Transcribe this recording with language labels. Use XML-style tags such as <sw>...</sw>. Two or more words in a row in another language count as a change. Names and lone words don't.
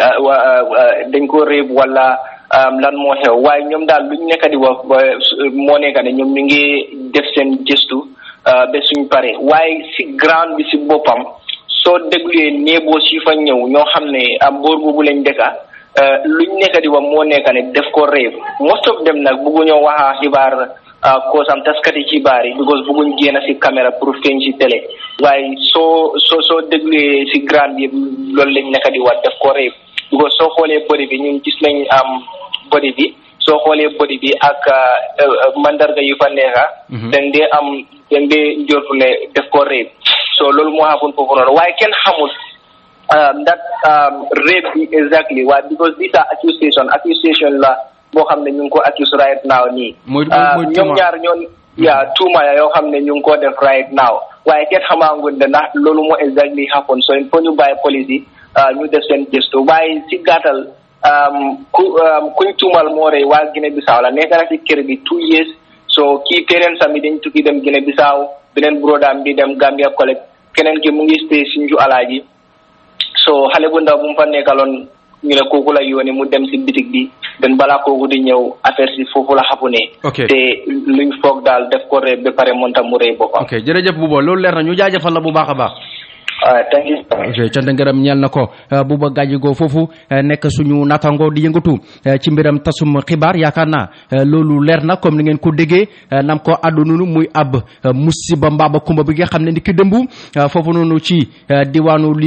<wo>dañ ko réeb wala lan moo xew waaye ñoom daal luñ nekk di wax moo nekk ne ñoom ñu ngi def seen gëstu ba suñ pare waaye si ground bi si boppam soo dégluwee néeboo si fa ñëw ñoo xam ne am boor boobu lañ dëkka luñ nekk di wax moo nekk ne def ko réeb</wo> <en>most of them</en> <wo>nag bëgguñoo waxa xibaar koosam taskati xibaar yi because bëgguñ génn si caméra pour feeñ si télé waaye soo dégluwee si grand bi loolu lañ nekk di wax def ko réeb because soo xoolee body bi ñun gis nañ am body bi soo xoolee body bi ak mandarga yu fa nekka dañ dee njortu ne def ko réeb so loolu moo xafoon foofu noonu waaye kenn xamul</wo> <en>that rape</en> <wo>bi</wo> <en>exactly why because these are accusation</en> <wo>la boo xam ne ñu ngi ko accuse</wo> <en>right now</en> <wo>nii ñoom ñaar ñoon tuuma ya yoo xam ne ñu ngi ko def</wo> <en>right now</en> <wo>waaye kenn xamaangun ne ndax loolu moo</wo> <en>exactly happen</en> <wo>so</wo> <fr>il faut</fr> <wo>ñu bàyyi police yi ñu def seen gëstu waaye si gàttal kuñ tuumal moo rey waa Guinée Bissau la nekk na si kër bi 2 years so kii parents am yi dañ tukki dem Guinée Bissau beneen brodaam bi dem Gambia collègue keneen ki mu ngi stay Sinju Alaaji so xale bu ndaw bu mu fa nekkaloon ñu ne kooku la yónnee mu dem si bitig bi den balaa kooku di ñëw affaire si foofu la xapu ne te luñ foog daal def ko rey ba pare moom tam mu rey boppam. ok jërëjëf Buuba loolu leer na ñu jaajëfal la bu baax a baax.</wo> <en>thank you.</en> <wo>ok cant ngërëm ñeel na ko Buuba Gadjigo foofu nekk suñu natango di yëngatu ci mbiram tasum xibaar yaakaar naa loolu leer na comme ni ngeen ko déggee nam ko àddu noonu muy ab musiba mbaaba kumba bi nga xam ne ni ki dëmbu foofu noonu ci diwaanu lii</wo>